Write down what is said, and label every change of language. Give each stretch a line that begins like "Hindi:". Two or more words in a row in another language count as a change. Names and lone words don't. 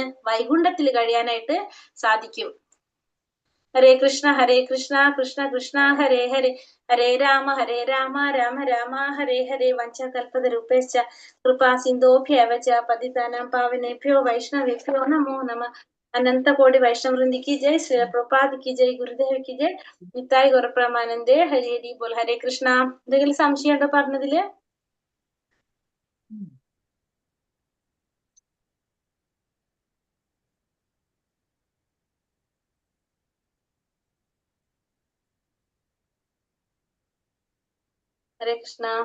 Malayalam: വൈകുണ്ഠത്തിൽ കഴിയാനായിട്ട് സാധിക്കും.
Sanskrit: हरे कृष्ण कृष्ण कृष्ण हरे हरे, हरे राम राम राम हरे हरे. वञ्चकल्पतरूपेश्च कृपा सिन्धोभ्यव च पतितानां पावनेभ्यो वैष्णवेभ्यो नमो नमः.
Hindi: अनंत कोटि वैष्णवृंदि की जय, श्री प्रभुपाद की जय, गुरुदेव की जय,
Bangla: নিত্তাই গৌরপ্রমানন্দে হরি হরি বোল. হরে কৃষ্ণ.
Malayalam: എന്തെങ്കിലും സംശയം ഉണ്ടോ പറഞ്ഞതില്? ഹരേ കൃഷ്ണ.